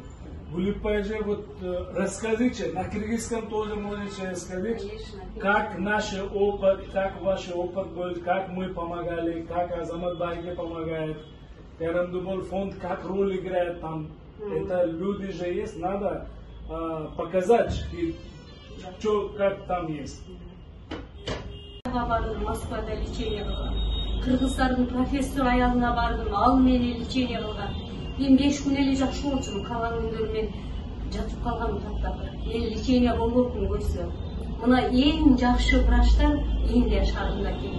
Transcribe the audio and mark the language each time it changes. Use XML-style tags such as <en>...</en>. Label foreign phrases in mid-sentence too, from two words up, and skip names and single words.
<ru>Гулипа же, вот расскажите, на киргизском тоже можете сказать, как наш опыт, как ваш опыт был, как мы помогали, как Азамат Байке помогает, Карамдувал фонд, как роль играет там. Это люди же есть, надо показать, что как там есть.</ru> <ky>Москвада лечение кылган. Кыргыздардын профессор аялына бардым, ал мени лечение кылган. Мен 5 күн эле жакшы болчумун, калган күндөрү мен жатып калгам таптап. Мен лечение болбопмун көрсө. Мына эң жакшы врачтар Индия шаарында экен.</ky>